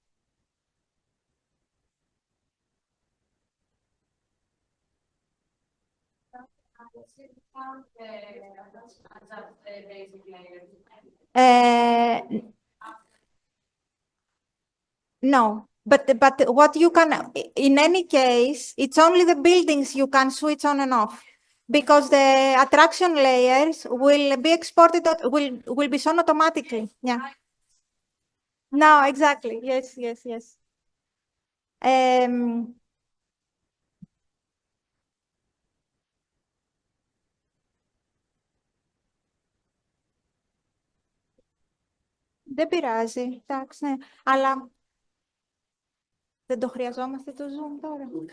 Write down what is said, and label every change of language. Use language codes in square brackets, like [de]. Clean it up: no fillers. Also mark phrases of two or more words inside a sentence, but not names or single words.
[en] Uh, no, but what you can, in any case, it's only the buildings you can switch on and off because the attraction layers will be exported, will be shown automatically. Yeah. No, exactly. Yes, yes, yes. [el] Um, δεν πειράζει. Εντάξει, ναι. Αλλά δεν το χρειαζόμαστε το Zoom τώρα.